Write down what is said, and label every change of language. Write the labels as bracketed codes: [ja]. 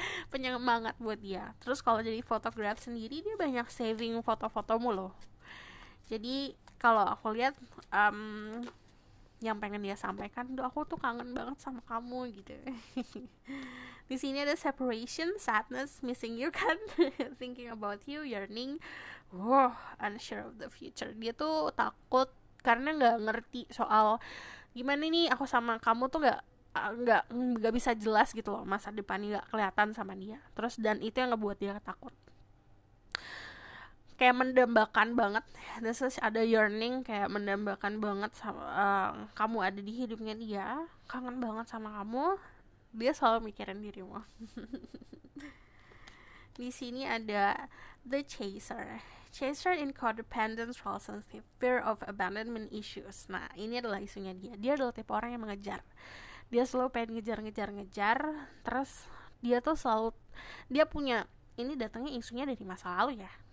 [id] Penyemangat buat dia. Terus kalau jadi photograph sendiri, dia banyak saving foto-fotomu loh. Jadi kalau aku lihat yang pengen dia sampaikan tuh, aku tuh kangen banget sama kamu gitu. Di sini ada [en] separation, sadness, missing you kan, thinking about you, yearning, unsure of the future. [id] Dia tuh takut karena nggak ngerti soal gimana nih aku sama kamu tuh nggak bisa jelas gitu loh, masa depannya nggak kelihatan sama dia. Terus dan itu yang ngebuat dia takut. Kayak mendambakan banget. [en] This is [id] ada yearning, kayak mendambakan banget sama kamu ada di hidupnya dia, kangen banget sama kamu. Dia selalu mikirin dirimu. Di sini ada the chaser. [en] Chaser in codependence relationship, fear of abandonment issues. [id] Nah, ini adalah isunya dia. Dia adalah tipe orang yang mengejar. Dia selalu pengen ngejar. Terus dia tuh selalu, dia punya, ini datangnya isunya dari masa lalu ya.